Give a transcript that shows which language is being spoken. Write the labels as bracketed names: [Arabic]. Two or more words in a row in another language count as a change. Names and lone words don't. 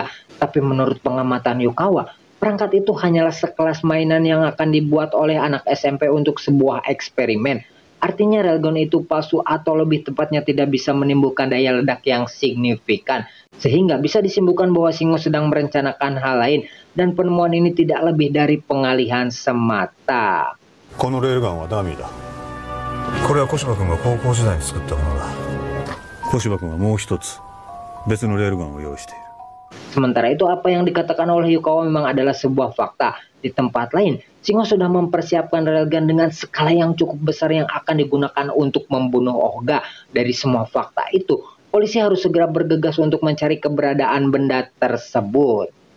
[Indonesian] Tapi menurut pengamatan Yukawa, perangkat itu hanyalah sekelas mainan yang akan dibuat oleh anak SMP untuk sebuah eksperimen. Artinya railgun itu palsu atau lebih tepatnya tidak bisa menimbulkan daya ledak yang signifikan. Sehingga bisa disimpulkan bahwa Shingo sedang merencanakan hal lain dan penemuan ini tidak lebih dari pengalihan semata. [Japanese] このレールガンはダミーだ。これは小柴君が高校時代に作ったものだ。小柴君はもう一つ別のレールガンを用意している。 [Indonesian] Sementara itu, apa yang dikatakan oleh Yukawa memang adalah sebuah fakta. Di tempat lain, Shingo sudah mempersiapkan railgun dengan skala yang cukup besar yang akan digunakan untuk membunuh Oga. Dari semua fakta itu, polisi harus segera bergegas untuk mencari keberadaan benda tersebut.